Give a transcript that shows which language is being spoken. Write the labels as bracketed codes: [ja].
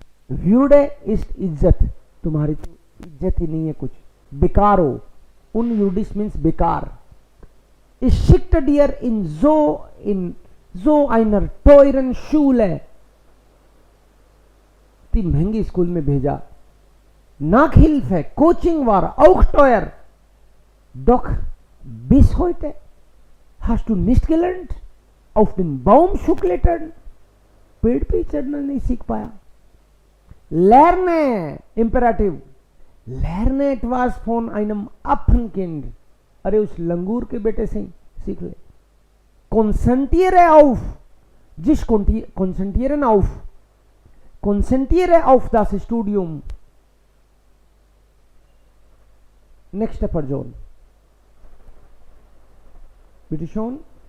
[de] Würde ist इज्जत. [hi] तुम्हारी तो इज्जत ही नहीं है कुछ. बेकार हो. [de] Unwürdig means [hi] बेकार. [de] Ich schickte dir in so einer teuren Schule. [hi] ती महंगी स्कूल में भेजा. [de] Nachhilfe, Coaching war auch teuer. Doch bis heute hast du nicht gelernt, auf den Baum zu klettern. [hi] पेड़ पे चढ़ना नहीं सीख पाया. [de] Lerne, Imperativ. Lerne etwas von einem Affenkind. [hi] अरे उस लंगूर के बेटे से सीख ले. [de] Konzentriere auf. Sich konzentrieren auf. Konzentriere auf das Studium. Nächste Person. Bitte schon.